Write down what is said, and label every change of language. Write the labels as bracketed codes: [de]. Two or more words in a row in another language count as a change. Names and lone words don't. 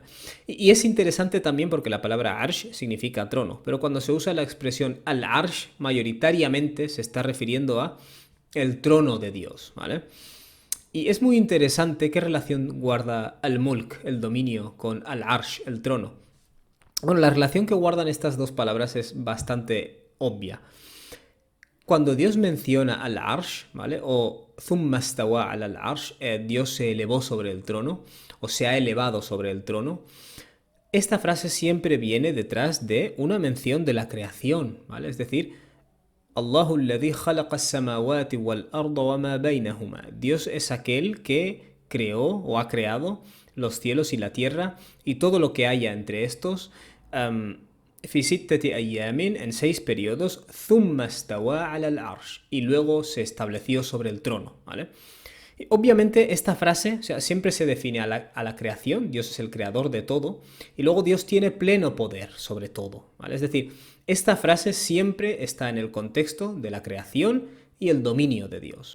[es] Y es interesante también porque la palabra arsh significa trono, pero cuando se usa la expresión al-arsh, mayoritariamente se está refiriendo a el trono de Dios, ¿vale? Y es muy interesante qué relación guarda al-mulk, el dominio, con al-arsh, el trono. Bueno, la relación que guardan estas dos palabras es bastante obvia. Cuando Dios menciona al-arsh, ¿vale? [ar] O ثم استوى العرش, [es] Dios se elevó sobre el trono, o se ha elevado sobre el trono, esta frase siempre viene detrás de una mención de la creación, ¿vale? Es decir, [ar] الله الذي خلق السماوات والأرض وما بينهما. [es] Dios es aquel que creó o ha creado los cielos y la tierra y todo lo que haya entre estos. [ar] في ستة أيام, [es] en 6 periodos, [ar] ثم استوى على العرش, [es] y luego se estableció sobre el trono, ¿vale? Y obviamente esta frase, o sea, siempre se define a la creación, Dios es el creador de todo, y luego Dios tiene pleno poder sobre todo, ¿vale? Es decir, esta frase siempre está en el contexto de la creación y el dominio de Dios.